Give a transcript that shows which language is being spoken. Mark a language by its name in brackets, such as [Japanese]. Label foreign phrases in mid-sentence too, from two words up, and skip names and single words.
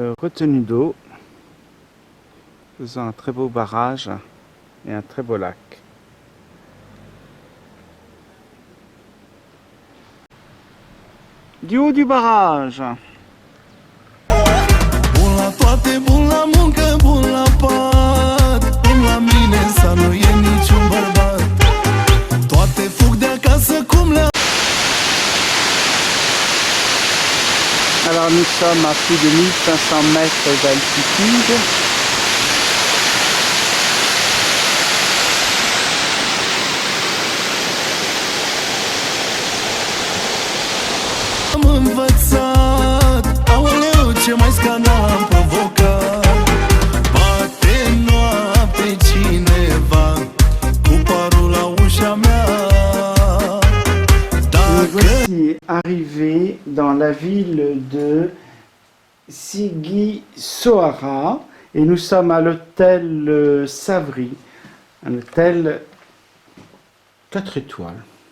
[French] retenue d'eau, faisant un très beau barrage et un très beau lac. Du haut du barrage. [Romanian] Bun la toate, bun la muncă, bun la pat. Bun la mine să nu e niciun bărbat. Toate fug de acasă cum le. [French] Alors nous sommes à plus de 1500 mètres d'altitude. [Romanian] Am învățat, aoleu, ce mai scandal am provocat. Bate noapte cineva cu parul la ușa mea. [French] Nous voici arrivés dans la ville de Sigisoara et nous sommes à l'hôtel Savri, un hôtel 4 étoiles.